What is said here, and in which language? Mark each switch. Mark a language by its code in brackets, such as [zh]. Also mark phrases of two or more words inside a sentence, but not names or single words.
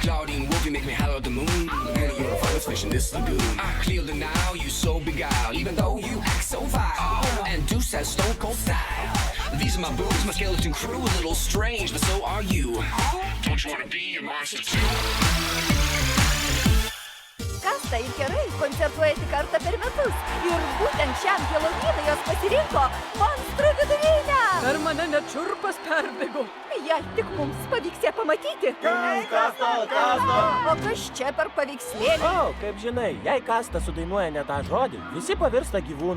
[en] Claudine Wolfie make me holler at the moon. And you're a finest fish in this lagoon. I clear the now, you so beguiled, even though you act so vile. And Deuce has stone cold style. These are my boobs, my skeleton crew, a little strange, but so are you. Don't you wanna be a monster too? [lt] Kasta ir Kerai koncertuoja tik kartą per metus. Ir būtent šiam Helovinui jos pasirinko monstrų vidurinę. Per mane net šiurpas perbėgo. Jei tik mums pavyks ją pamatyti. Kasta! O kas čia per paveikslėlį? O, kaip žinai, jei Kasta sudainuoja ne tą žodį, visi pavirsta gyvūnai.